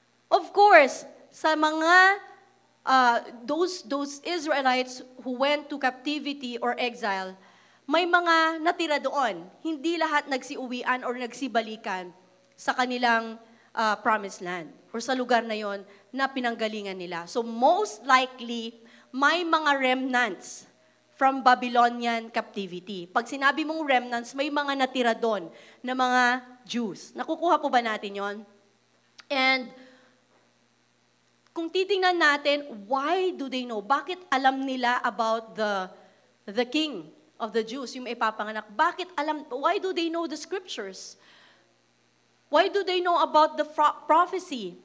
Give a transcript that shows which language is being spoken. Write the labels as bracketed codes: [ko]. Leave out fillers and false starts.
[en] Of course, [tl] sa mga [en] those Israelites who went to captivity or exile, [tl] may mga natira doon. Hindi lahat nagsiuwian or nagsibalikan sa kanilang promised land or sa lugar na yon na pinanggalingan nila. [en] So most likely, [tl] may mga [en] remnants from Babylonian captivity. [tl] Pag sinabi mong remnants, may mga natira doon na mga Jews. Nakukuha po ba natin yon? [en] And [tl] kung titingnan natin, [en] why do they know? [tl] Bakit alam nila [en] about the king of the Jews, [tl] yung ipapanganak? Bakit alam? [en] Why do they know the scriptures? Why do they know about the prophecy?